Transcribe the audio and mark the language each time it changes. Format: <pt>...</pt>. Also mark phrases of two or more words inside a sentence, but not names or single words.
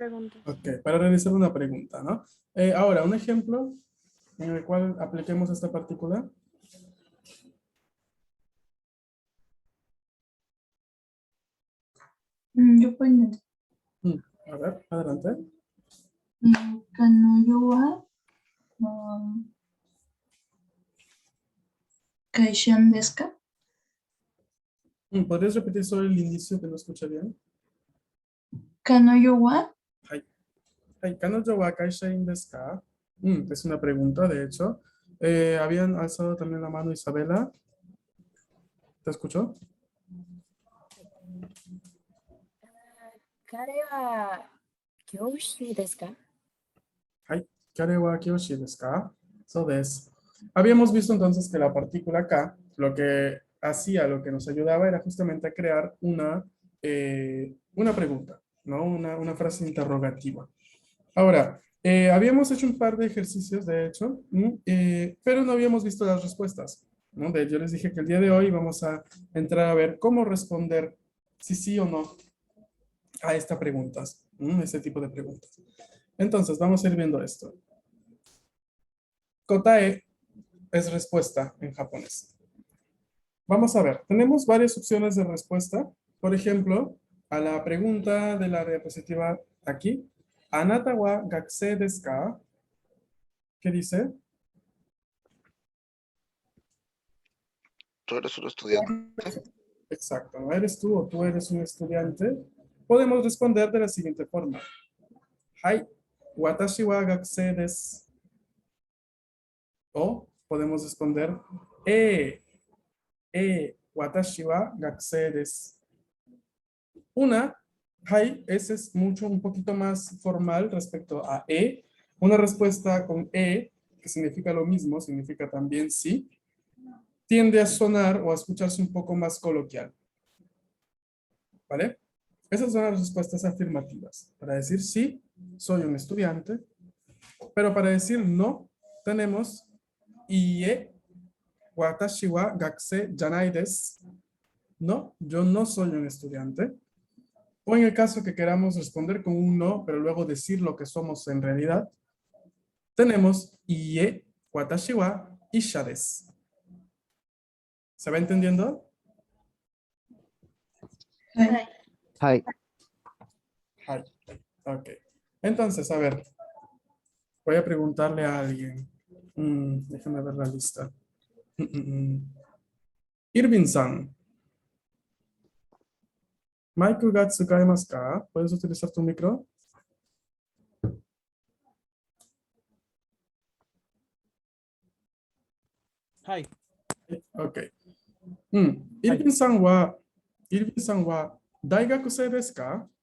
<es>Ok, para realizar una pregunta, ¿no? Ahora, un ejemplo en el cual apliquemos esta partícula. Yo puedo. Mm, A ver, adelante.</es> <ja>かのよは かいしゃん ですか?</ja> <es>¿Podrías repetir solo el inicio que no escuché bien?</es> <ja>かのよははい。はい, ¿彼女は会社員ですか?</ja> <es>Es una pregunta, de hecho. Habían alzado también la mano Isabela. ¿Te escuchó?</es> <ja>彼は教師ですか？はい、彼は教師ですか? そうです.</ja> <es>Habíamos visto entonces que la partícula K, lo que hacía, lo que nos ayudaba era justamente a crear una pregunta, ¿no? Una frase interrogativa. Ahora, habíamos hecho un par de ejercicios, de hecho, pero no habíamos visto las respuestas, ¿no? Yo les dije que el día de hoy vamos a entrar a ver cómo responder si sí o no a esta preguntas, este tipo de preguntas. Entonces, vamos a ir viendo esto. Kotae es respuesta en japonés. Vamos a ver, tenemos varias opciones de respuesta. Por ejemplo, a la pregunta de la diapositiva aquí,</es> <ja>¿あなたは学生ですか?</ja> <es>¿Qué dice? Tú eres un estudiante. Exacto, ¿no? ¿Eres tú o tú eres un estudiante? Podemos responder de la siguiente forma.</es> <ja>Hai, 私は学生です.</ja> <es>O podemos responder,</es> <ja>私は学生です.</ja> <es>Una, hai, ese es un poquito más formal respecto a Una respuesta con que significa lo mismo, significa también sí, tiende a sonar o a escucharse un poco más coloquial. ¿Vale? Esas son las respuestas afirmativas. Para decir sí, soy un estudiante. Pero para decir no, tenemos</es> <ja>いいえ、私は学生じゃないです.</ja> <es>No, yo no soy un estudiante. O en el caso que queramos responder con un no, pero luego decir lo que somos en realidad, tenemos</es> <ja>いいえ、私は医者です.</ja> <es>¿Se va entendiendo?</es> <ja>Hi. Hai. Ok.</ja> <es>Entonces, a ver, voy a preguntarle a alguien. Déjame ver la lista.</es> <ja>Irving-san, ¿マイクが使えますか?</ja> <es>¿Puedes utilizar tu micro?</es> <ja>Hi. Ok. Irving-san wa, 大学生ですか?</ja>